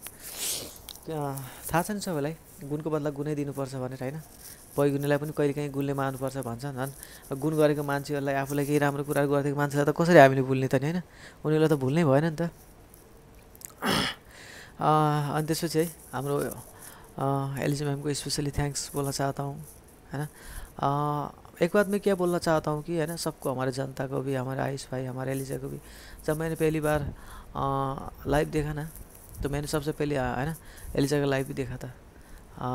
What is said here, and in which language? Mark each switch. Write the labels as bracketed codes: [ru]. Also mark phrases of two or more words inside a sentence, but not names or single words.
[ne] थाहा छ नि सबैलाई गुणको बदला गुणै दिनुपर्छ भनेर होइन, बैगुनेलाई पनि कहिलेकाहीँ गुणले मार्नुपर्छ भन्छ। झन् गुण गरेको मान्छेहरूलाई आफूलाई केही राम्रो कुराहरू गरिदिएको मान्छेलाई त कसरी हामीले भुल्ने त नि होइन, उनीहरूलाई त भुल्नै भएन नि त। [hi] अनि त्यसपछि है हाम्रो एलिजी मैम को [en] specially thanks [hi] बोलना चाहता हूँ है ना। एक बात मैं क्या बोलना चाहता हूँ कि है ना सबको, हमारे जनता को भी, हमारे आयुष भाई, हमारे एलिजा को भी। जब मैंने पहली बार लाइव देखा ना तो मैंने सबसे पहले है ना एलिजा का लाइव भी देखा था।